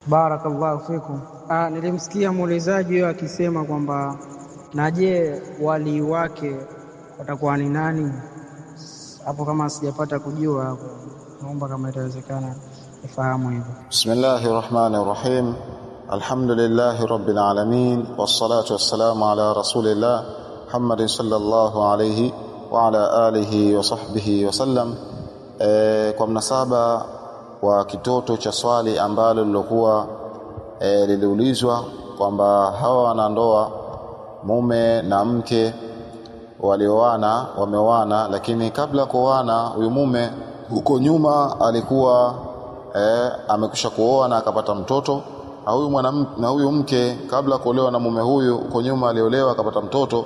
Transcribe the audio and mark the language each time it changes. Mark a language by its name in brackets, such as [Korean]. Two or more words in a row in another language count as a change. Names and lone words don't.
[Arabic] بارك الله فيكم. [Swahili] Nilimsikia muulizaji huyo akisema kwamba na je, wali wake watakuwa ni nani? Hapo kama sijapata kujua hapo, naomba kama itawezekana nifahamu hivyo. [Arabic] بسم الله الرحمن الرحيم الحمد لله رب العالمين والصلاة والسلام على رسول الله محمد صلى الله عليه وعلى آله وصحبه وسلم. [Swahili] Kwa mnasaba wa kitoto cha swali ambalo lilokuwa liliulizwa kwamba hawa wanandoa mume na mke walioana wameoana, lakini kabla kuoana huyu mume huko nyuma alikuwa amekwisha kuoa na akapata mtoto, na huyu mke kabla kuolewa na mume huyu huko nyuma aliolewa akapata mtoto.